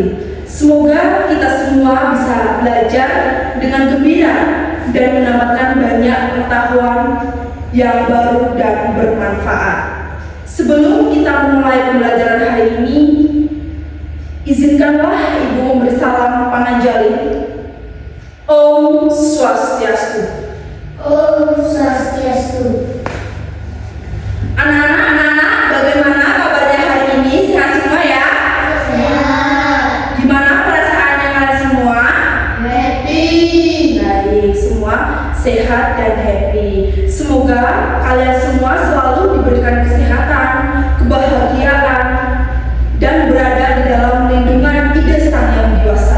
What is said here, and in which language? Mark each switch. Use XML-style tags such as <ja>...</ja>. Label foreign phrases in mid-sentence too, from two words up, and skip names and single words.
<id>Semoga kita semua bisa belajar dengan gembira dan mendapatkan banyak pengetahuan yang baru dan bermanfaat. Sebelum kita memulai pembelajaran hari ini, izinkanlah Ibu memberi salam panganjali.</id> <ban>Om Swastiastu. Om Swastiastu.</ban> <id>Anak-anak, bagaimana kabarnya hari ini? Sehat semua ya? Sehat. Gimana perasaannya kalian semua? Happy. Baik, semua sehat dan happy. Semoga kalian semua selalu diberikan kesehatan, kebahagiaan, dan berada di dalam lindungan Ida Sang Yang Widi Wasa.</id>